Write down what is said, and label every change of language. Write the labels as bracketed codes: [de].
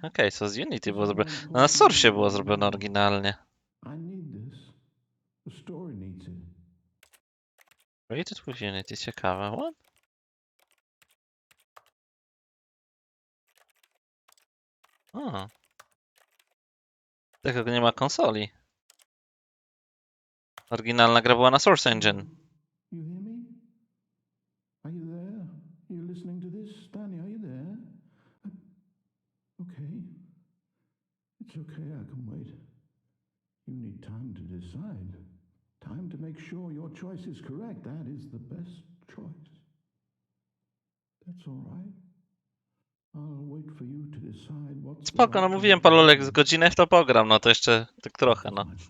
[pl] Okej, so z Unity było zrobione. No na Source było zrobione oryginalnie. [en] I need this. The story needs it. Created with Unity, [pl] ciekawe. [en] What? [pl] O. Tego nie ma konsoli. Oryginalna gra była na Source Engine. [en] You hear me? Are you there? Are you listening to this? Stanley, are you there? Okay. It's okay, I can wait. You need time to decide. Time to make sure your choice is correct. That is the best choice. That's all right. I'll wait for you to decide what's [pl] Spoko, no mówiłem Palolek z godzinę w to pogram, no to jeszcze tak trochę, no.